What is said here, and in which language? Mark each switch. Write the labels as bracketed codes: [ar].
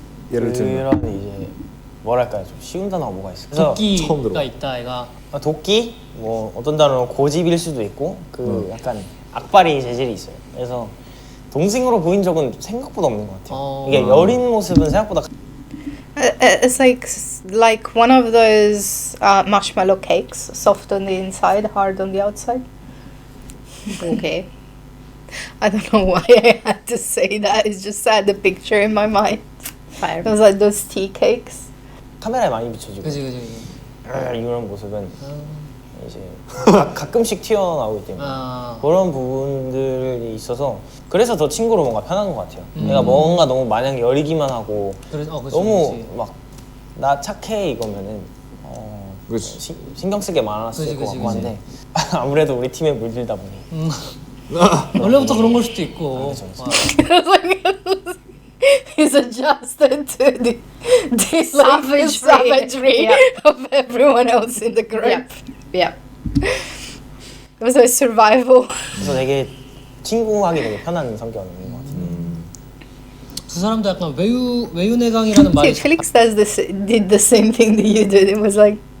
[ko] 예를 들면 그런 이제 뭐랄까요 좀 쉬운 단어가 뭐가 있어. 그래서 처음 도끼가 들어. 있다 애가. 도끼 뭐 어떤 단어는 고집일 수도 있고 그 약간 악바리 재질이 있어요. 그래서 동생으로 보인 적은 생각보다 없는 것 같아요. 이게 여린 모습은 생각보다 [en] It's like one of those marshmallow cakes, soft on the inside, hard on the outside. Okay. I don't know why I had to say that. It's just I had the picture in my mind. Fire. It was like those tea cakes. [ko] 카메라에 많이 비춰지고 그지. 이런 모습은 이제 가끔씩 튀어나오기 때문에 아. 그런 부분들이 있어서 그래서 더 친구로 뭔가 편한 것 같아요. 내가 뭔가 너무 마냥 여리기만 하고 그래서 그치, 너무 그치. 막 나 착해 이거면은 그치. 신경 쓰게 많았을 그치, 것 그치, 같고 그치. 한데 아무래도 우리 팀에 물들다 보니 원래부터 그런 걸 수도 있고. 그쵸, 그쵸. 아. [en] He's adjusted to the Savagery. savagery Yeah. of everyone else in the group. Yeah. It was a survival. [ko] 그래서 되게 친구하기 되게 편한 성격인 것 같아요. 두 사람도 약간 외유내강이라는 말이 [en] See, Felix did the same thing that you did. It was like,